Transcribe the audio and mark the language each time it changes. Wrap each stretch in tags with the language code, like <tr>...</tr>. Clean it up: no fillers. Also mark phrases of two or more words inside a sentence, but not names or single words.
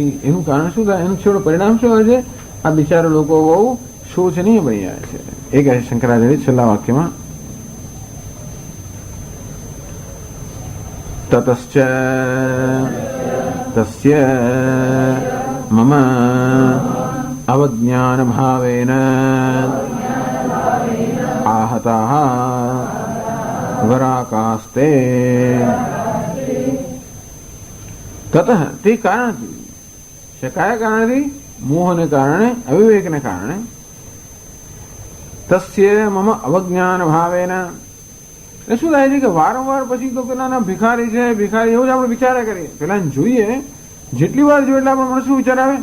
<gu>એનું કારણ શું થાય? એનું છેવટે પરિણામ શું હોય છે? આ બિચારા લોકો બહુ શોચનીય બની જાય છે. એ કહે છે શંકરાચાર્ય છેલ્લા વાક્યમાં,</gu> <sa>તતશ્ચ તસ્ય મમ અવજ્ઞાન ભાવેન आहताः वराकास्ते ततः</sa> <gu>તે કારણથી, કયા કારણથી? મોહને કારણે, અવિવેકને કારણે.</gu> <sa>તસ્ય મમ અવજ્ઞાન ભાવેન.</sa> <gu>એ શું થાય છે કે વારંવાર પછી તો પેલા ભિખારી છે, ભિખારી, એવું જ આપણે વિચારે કરીએ. પેલા જોઈએ, જેટલી વાર જોઈએ એટલે આપણે મને શું વિચાર આવે?</gu>